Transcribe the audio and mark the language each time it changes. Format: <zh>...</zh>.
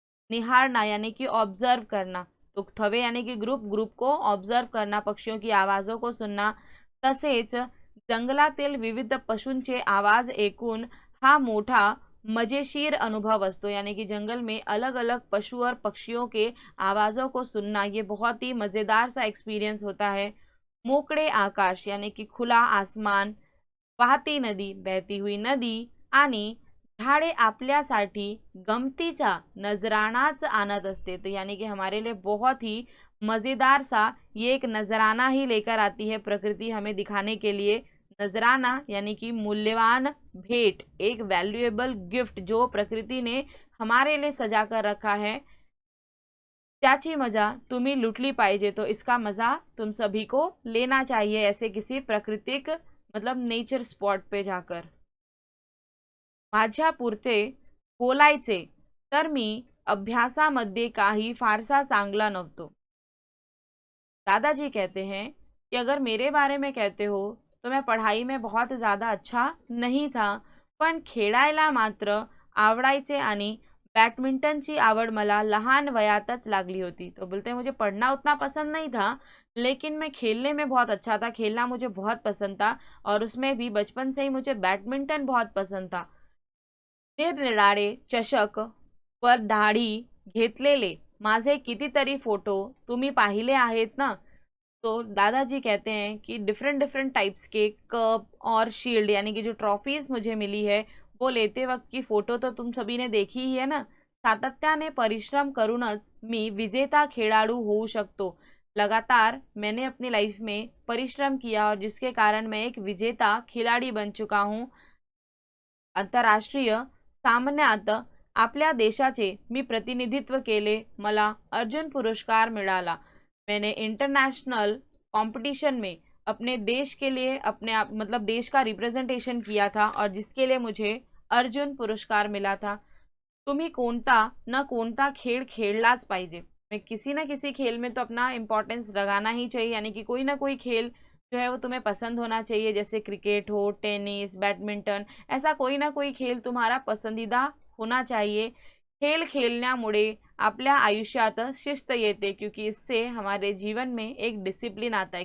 <hi>निहारना यानी कि ऑब्जर्व करना, तो थवे यानी कि ग्रुप, ग्रुप को ऑब्जर्व करना, पक्षियों की आवाज़ों को सुनना।</hi> <mr>तसेच जंगलातील विविध पशूंचे आवाज ऐकून हा मोठा मजेशीर अनुभव असतो,</mr> <hi>यानी कि जंगल में अलग अलग पशु और पक्षियों के आवाज़ों को सुनना ये बहुत ही मज़ेदार सा एक्सपीरियंस होता है।</hi> <mr>मोकड़े आकाश</mr> <hi>यानी कि खुला आसमान,</hi> <mr>वाहती नदी,</mr> <hi>बहती हुई नदी</hi> <mr>आणि झाडे आपल्यासाठी गमतीचा नजरानाच आणत असते।</mr> <hi>तो यानी कि हमारे लिए बहुत ही मज़ेदार सा ये एक नजराना ही लेकर आती है प्रकृति हमें दिखाने के लिए। नजराना यानी कि मूल्यवान भेंट, एक वैल्यूएबल गिफ्ट जो प्रकृति ने हमारे लिए सजा कर रखा है,</hi> <mr>त्याची मजा तुम्ही लुटली पाहिजे।</mr> <hi>तो इसका मजा तुम सभी को लेना चाहिए ऐसे किसी प्राकृतिक मतलब नेचर स्पॉट पे जाकर।</hi> <mr>माझ्यापुरते बोलायचे तर मी अभ्यासामध्ये काही फारसा चांगला नव्हतो।</mr> <hi>दादाजी कहते हैं कि अगर मेरे बारे में कहते हो तो मैं पढ़ाई में बहुत ज़्यादा अच्छा नहीं था,</hi> <mr>पण खेळायला मात्र आवडायचे आणि बैडमिंटनची आवड मला लहान वयातच लागली होती।</mr> <hi>तो बोलते हैं मुझे पढ़ना उतना पसंद नहीं था लेकिन मैं खेलने में बहुत अच्छा था, खेलना मुझे बहुत पसंद था और उसमें भी बचपन से ही मुझे बैडमिंटन बहुत पसंद था।</hi> <mr>निरनिराळे चषक वर दाढी घेतलेले माझे कितीतरी फोटो तुम्ही पाहिले आहेत ना।</mr> <hi>तो दादाजी कहते हैं कि डिफरेंट डिफरेंट टाइप्स के कप और शील्ड यानी कि जो ट्रॉफीज मुझे मिली है वो लेते वक्त की फ़ोटो तो तुम सभी ने देखी ही है ना।</hi> <mr>सातत्याने परिश्रम करूनच मी विजेता खेळाडू होऊ शकतो।</mr> <hi>लगातार मैंने अपनी लाइफ में परिश्रम किया और जिसके कारण मैं एक विजेता खिलाड़ी बन चुका हूँ।</hi> <mr>आंतरराष्ट्रीय सामन्यात आपल्या देशाचे मी प्रतिनिधित्व केले, मला अर्जुन पुरस्कार मिळाला।</mr> <hi>मैंने इंटरनेशनल कंपटीशन में अपने देश के लिए अपने आप मतलब देश का रिप्रेजेंटेशन किया था और जिसके लिए मुझे अर्जुन पुरस्कार मिला था।</hi> <mr>तुम्ही कोणता न कोणता खेळ खेळलाच पाहिजे।</mr> <hi>मैं किसी ना किसी खेल में तो अपना इम्पोर्टेंस लगाना ही चाहिए, यानी कि कोई ना कोई खेल जो है वो तुम्हें पसंद होना चाहिए, जैसे क्रिकेट हो, टेनिस, बैडमिंटन, ऐसा कोई ना कोई खेल तुम्हारा पसंदीदा होना चाहिए।</hi> <mr>खेल खेलण्यामुळे आपल्या आयुष्यात शिस्त येते,</mr> <hi>क्योंकि इससे हमारे जीवन में एक डिसिप्लिन आता है।</hi>